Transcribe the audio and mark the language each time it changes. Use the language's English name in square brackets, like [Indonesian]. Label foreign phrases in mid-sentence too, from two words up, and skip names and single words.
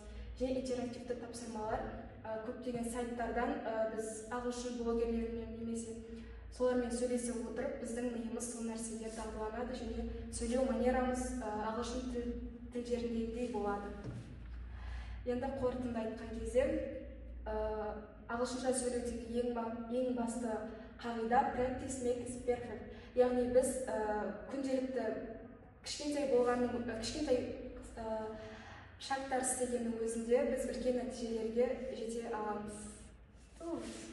[Kazakh] Және интерактивті тапсырмалар, көптеген сайттардан біз ағылшын блогерлерімен немесе солармен сөйлесе отырып, біздің миымыз сол нәрсеге дағдыланады және сөйлеу манерамыз ағылшын тілдеріндегідей болады. Енді қорытынды айтқан кезде, ағылшынша сөйлеудегі ең басты қағида [English] practice makes perfect. [Kazakh] Яғни біз күнделікті кішкентай шарттар істегеннің өзінде біз үлкен нәтижелерге жете аламыз.